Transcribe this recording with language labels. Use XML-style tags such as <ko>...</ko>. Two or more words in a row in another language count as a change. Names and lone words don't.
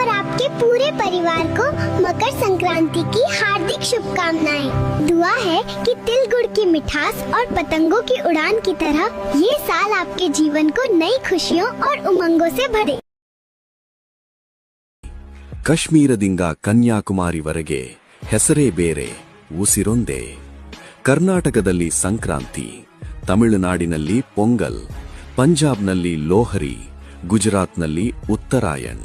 <hi>आपके पूरे परिवार को मकर संक्रांति की हार्दिक शुभकामनाएं। दुआ है कि तिल गुड़ की मिठास और पतंगों की उड़ान की तरह ये साल आपके जीवन को नई खुशियों और उमंगों से भरे।</hi> <kn>ಕಾಶ್ಮೀರದಿಂದ ಕನ್ಯಾಕುಮಾರಿವರೆಗೆ ಹೆಸರೇ ಬೇರೆ, ಉಸಿರೊಂದೇ. ಕರ್ನಾಟಕದಲ್ಲಿ ಸಂಕ್ರಾಂತಿ, ತಮಿಳುನಾಡಿನಲ್ಲಿ ಪೊಂಗಲ್, ಪಂಜಾಬ್ನಲ್ಲಿ ಲೋಹರಿ, ಗುಜರಾತ್ನಲ್ಲಿ ಉತ್ತರಾಯಣ್.</kn>